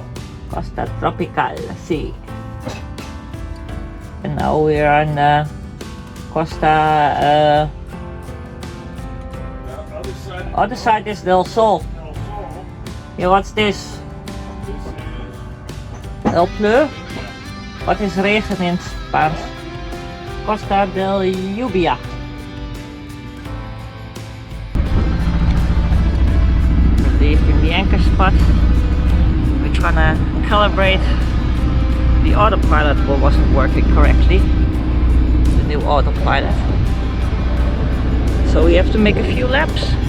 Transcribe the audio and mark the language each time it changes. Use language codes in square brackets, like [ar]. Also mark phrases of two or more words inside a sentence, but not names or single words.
[en] Costa Tropical, see. And now we're on Costa. Other side. Other side is Del Sol. Del Sol. Yeah, what's this? This El Pleu? [nl] Wat is regen in het Spaans? [es] Costa del Lluvia. [en] Leaving the anchor spot. We're trying to calibrate the autopilot what wasn't working correctly. The new autopilot. So we have to make a few laps.